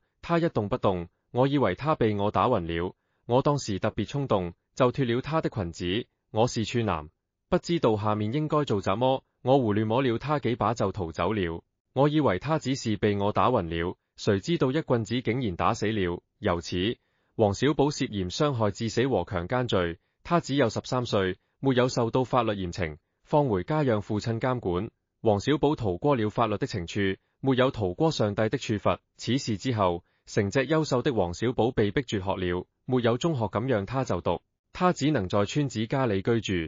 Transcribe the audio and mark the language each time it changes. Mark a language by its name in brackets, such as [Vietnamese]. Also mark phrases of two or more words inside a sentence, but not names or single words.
[Chinese] 她一動不動，我以為她被我打暈了。我當時特別衝動，就脫了她的裙子。我是處男，不知道下面應該做什麼，我胡亂摸了她幾把就逃走了。我以為她只是被我打暈了，誰知道一棍子竟然打死了。由此，黃小寶涉嫌傷害致死和強姦罪。他只有13歲，沒有受到法律嚴懲，放回家讓父親監管。黃小寶逃過了法律的懲處，沒有逃過上帝的處罰。此事之後，成隻優秀的黃小寶被逼輟學了，沒有中學咁讓他就讀，他只能在村子家裏居住。